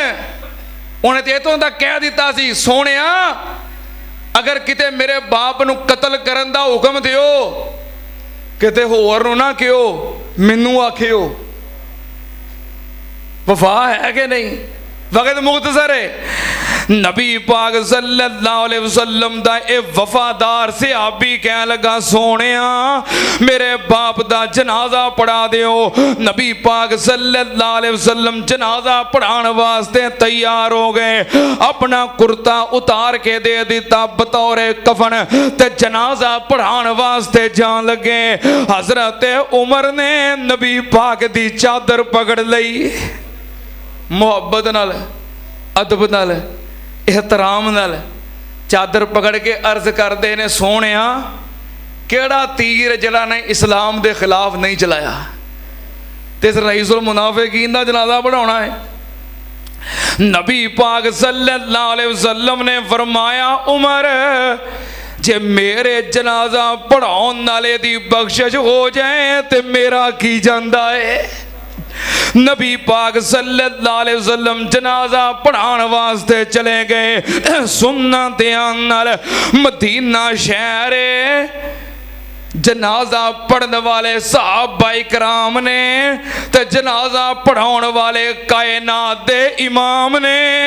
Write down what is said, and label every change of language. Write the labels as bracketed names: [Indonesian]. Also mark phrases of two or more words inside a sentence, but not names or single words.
[Punjabi] انہاں تے ایتھوں تک کہہ دتا سی، سوہنیا اگر کتے میرے باپ نوں قتل کرن دا حکم دیو، کتے ہور نوں نہ کہو، مینوں آکھیو. وفا ہے کہ نہیں؟ وقت مختصر ہے. نبی پاک [Arabic] صلى الله عليه وسلم [Punjabi] دا اے وفادار صحابی کہہ لگا، سوہنیا میرے باپ دا جنازہ پڑھا دیو. نبی پاک [Arabic] صلى الله عليه وسلم [Punjabi] جنازہ پڑھان واسطے تیار ہو گئے. اپنا کرتا اتار کے دے دتا بطور کفن، تے جنازہ پڑھان واسطے جان لگے. حضرت عمر نے نبی پاک دی چادر پکڑ لئی، محبت نال، ادب نال، احترام نال چادر پکڑ کے عرض کرتے نے، سوہنیا کیہڑا تیر جیہڑا نے اسلام دے خلاف نہیں چلایا، تے رئیس المنافقین دا جنازہ پڑھاؤنا ہے. نبی پاک [Arabic] صلى الله عليه وسلم [Punjabi] نے فرمایا، عمر جے میرے جنازہ پڑھاؤن نالے دی بخشش ہو جائے تے میرا کی جاندا ہے. نبی پاک [Arabic] صلى الله عليه وسلم [Punjabi] جنازہ پڑھان واسطے چلے گئے. سننا دھیان نال، مدینہ شہر جنازہ پڑھن والے صحابہ اکرام نے تے جنازہ پڑھاؤن والے کائنات دے امام نے.